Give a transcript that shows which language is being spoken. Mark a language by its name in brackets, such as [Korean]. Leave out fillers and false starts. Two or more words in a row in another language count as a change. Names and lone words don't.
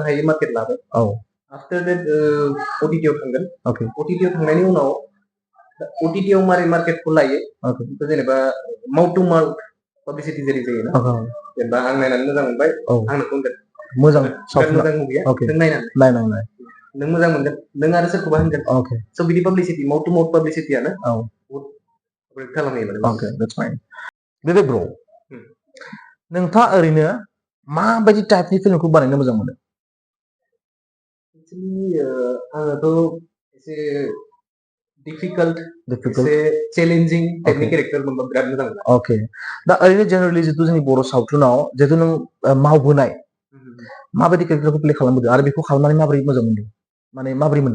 [Bodo] हायो मार्केट लाबाय [English] after that [Bodo] OTT आव थांगोन OTT आव थांनायनि उनाव OTT आव मारै मार्केटखौ लायो जेनेबा [English] mouth to mouth publicity [Bodo] जेरै जायोना जेनेबा आं नायनानै मोजां मोनबाय आंनो होनगोन मोजां मुभिया नों नायनानै नों मोजां मोनगोन नों आरो सोरखौबा होनगोन स' बिदि [English] publicity mouth to mouth publicity [Bodo] बहुत खालामो [English] okay that's fine Vivek bro [Bodo] नोंथाङा ओरैनो माबायदि टाइपनि फिल्मखौ बानायनो मोजां मोनो एक्चुअली आङोथ' एसे डिफिकाल्ट एसे [English] challenging type [Bodo] केरेक्टार मोनबा बिराद मोजां मोनो okay दा ओरैनो जेनेरेलि जितु जोंनि बर' सावथुनाव जितु नों मावबोनाय माबायदि केरेक्टारखौ प्ले खालामबोदों आरो बेखौ खालामनानै माबोरै मोजां मोनदों माने माबोरै मोनदों